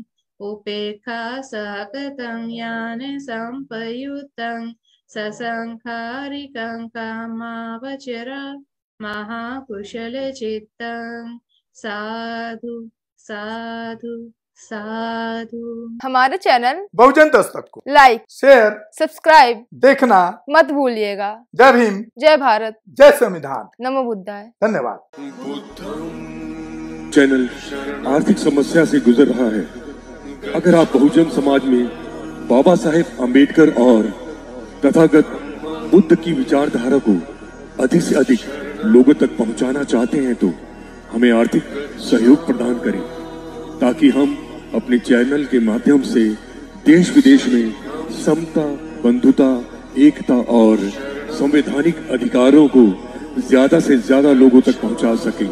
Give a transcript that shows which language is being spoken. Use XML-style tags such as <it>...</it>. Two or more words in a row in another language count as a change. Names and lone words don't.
<pi>Upekha sagatam jnana sampayuttam sasankarikam kamavachara mahakushala chittam.</pi> <hi>साधु साधु साधु। हमारे चैनल बहुजन दस्तक को लाइक, शेयर, सब्सक्राइब देखना मत भूलिएगा। जय भीम, जय भारत, जय संविधान, नमो बुद्धाय। धन्यवाद। चैनल आर्थिक समस्या से गुजर रहा है। अगर आप बहुजन समाज में बाबा साहेब अम्बेडकर और तथागत बुद्ध की विचारधारा को अधिक से अधिक लोगों तक पहुंचाना चाहते हैं तो हमें आर्थिक सहयोग प्रदान करें, ताकि हम अपने चैनल के माध्यम से देश विदेश में समता, बंधुता, एकता और संवैधानिक अधिकारों को ज्यादा से ज्यादा लोगों तक पहुंचा सकें।</hi>